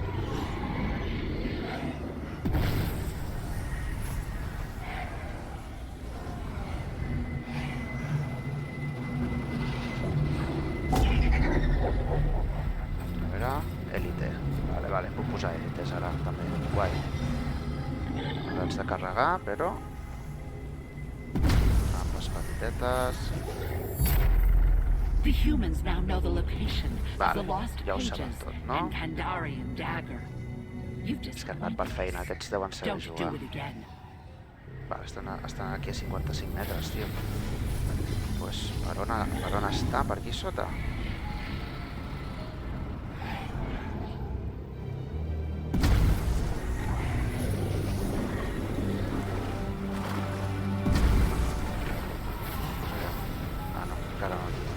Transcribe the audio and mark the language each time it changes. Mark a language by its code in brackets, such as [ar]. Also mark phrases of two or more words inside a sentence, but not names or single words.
[ca] Vale, puc posar èlites ara també, guai. Haig de carregar, però amb les petitetes. [en] The humans now know the location of the [ca] Vale, [en] lost [ca] ja ho sabem [en] pages [ca] tot, no? [en] and Kandarian dagger. You've [ca] És que han anat per feina, aquests deuen saber [en] Don't do [ca] jugar. [en] it again. [ca] Vale, estan aquí a 55 metres, tio. Pues, per on està? Per aquí sota? Ah, no, encara no.